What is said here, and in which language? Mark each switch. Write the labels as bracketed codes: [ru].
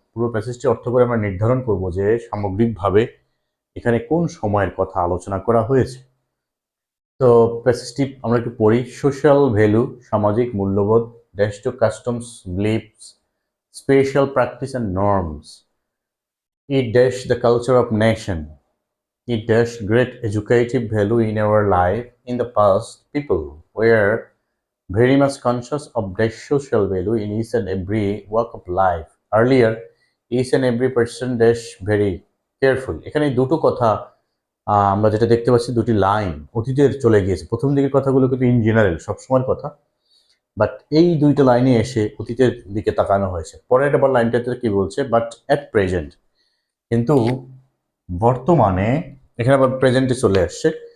[bn] পুরো প্যাসেজটির অর্থ করে আমরা নির্ধারণ করব যে সামগ্রিকভাবে এখানে কোন সময়ের কথা আলোচনা করা হয়েছে। তো প্যাসেজটি আমরা একটু পড়ি। [en] Social value, সামাজিক মূল্যবোধ, dash to customs, beliefs, special practice and norms. It dash the culture of nation. It dash great educative value in our life. In the past, people were very much conscious of dash social value in each and every walk of life. Earlier, each and every person dash very careful. [bn] এখানে দুটো কথা আমরা যেটা দেখতে পাচ্ছি, দুটি line অতীতের চলে গিয়েছে। প্রথম দিকের কথাগুলো কিন্তু ইন জেনারেল সবসময়ের কথা, বাট এই দুইটা লাইনে এসে অতীতের দিকে তাকানো হয়েছে। পরের আবার লাইনটাতে কি বলছে, বাট অ্যাট প্রেজেন্ট, কিন্তু বর্তমানে, এখানে আবার প্রেজেন্টে চলে আসছে।